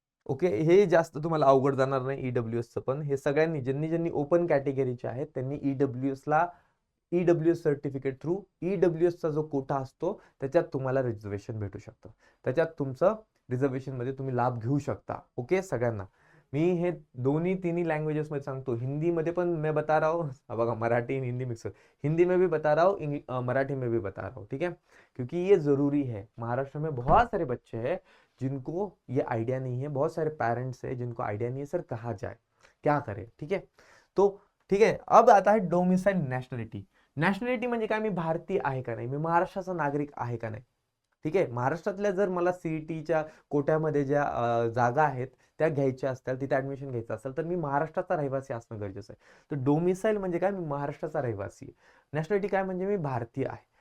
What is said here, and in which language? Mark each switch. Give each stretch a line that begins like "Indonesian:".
Marathi: Okay, हे जास्त तुम्हाला अवघड जाणार नाही ईडब्ल्यूएसचं पण. हे सगळ्यांनी ज्यांनी ओपन कॅटेगरीचे आहेत त्यांनी ईडब्ल्यूएस सर्टिफिकेट थ्रू ईडब्ल्यूएसचा जो कोटा असतो त्याच्यात तुम्हाला रिझर्वेशन भेटू शकतं. त्याच्यात तुमचं रिझर्वेशन मध्ये तुम्ही लाभ घेऊ शकता. ओके, सगळ्यांना मी हे दोन्ही तिन्ही लँग्वेजेस मध्ये सांगतो. हिंदी मध्ये पण
Hindi: मैं बता रहा हूँ,
Marathi: बघा मराठी हिंदी मिक्स,
Hindi: हिंदी में भी बता रहा हूँ, मराठी में भी बता रहा हूँ, ठीक है, क्योंकि ये जरूरी है. महाराष्ट्र में बहुत सारे बच्चे हैं जिनको ये आइडिया नहीं है, बहुत सारे पेरेंट्स है जिनको आइडिया नहीं है सर कहाँ जाए क्या करे. ठीक है, तो ठीक है, अब आता है डोमिसाइल नॅशनॅलिटी.
Marathi: नॅशनॅलिटी म्हणजे काय, मी भारतीय आहे का नाही, मी महाराष्ट्राचा नागरिक आहे का नाही. ठीक आहे, महाराष्ट्रातल्या जर मला सीईटीच्या कोट्यामध्ये ज्या जागा आहेत त्या घ्यायच्या असतील, तिथे ऍडमिशन घ्यायचं असेल तर मी महाराष्ट्राचा रहिवासी असणं गरजेचं आहे. तर डोमिसाइल म्हणजे काय, मी महाराष्ट्राचा रहिवासी आहे. नॅशनॅलिटी काय म्हणजे मी भारतीय आहे.